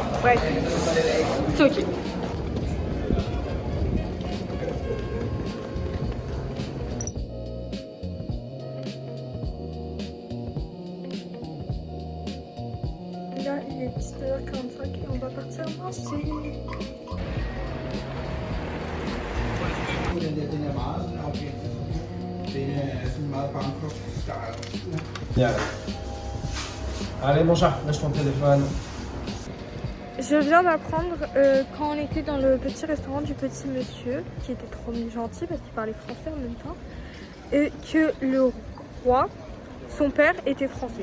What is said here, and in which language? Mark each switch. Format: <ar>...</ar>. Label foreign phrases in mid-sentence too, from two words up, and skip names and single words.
<fr>Bref, c'est ok. Là, il est 19h45 et on va partir manger.</fr> <da>Den er meget sådan autentisk. Den er sådan meget Bangkok-style.</da> <fr>Bien. Allez mon chat, lâche ton téléphone. Je viens d'apprendre quand on était dans le petit restaurant du petit monsieur, qui était trop gentil parce qu'il parlait français en même temps, et que le roi, son père, était français.</fr>